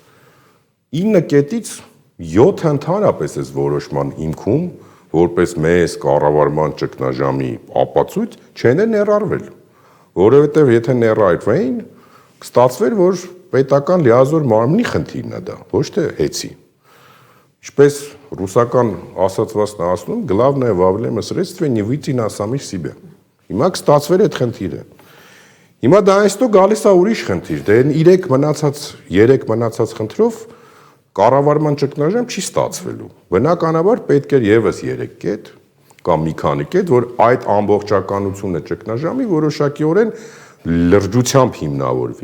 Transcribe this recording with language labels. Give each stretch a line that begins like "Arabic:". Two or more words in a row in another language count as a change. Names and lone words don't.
Armenian: 9 կետից 7 ընդհանրապես այս որոշման հիմքում, որպես մեծ կառավարման ճգնաժամի ապացույց, չեն ներառվել, որովհետև եթե ներառվեին, կստացվեր, որ պետական լիազոր մարմնի խնդիրն է դա, ոչ թե հեծի։ Ինչպես ռուսական ասացվածն ասում,
Russian: главное во время следствия не выйти на самих себя։
Armenian: Հիմա կստացվեր այդ խնդիրը։ Հիմա դա այստեղ գալիս է ուրիշ խնդիր, դե 3 մնացած խնդրով կառավարման ճգնաժամ չի ստացվելու։ Բնականաբար պետք է եւս 3 կետ կամ մի քանի կետ, որ այդ ամբողջականությունը ճգնաժամի որոշակիորեն լրջությամբ հիմնավորվի,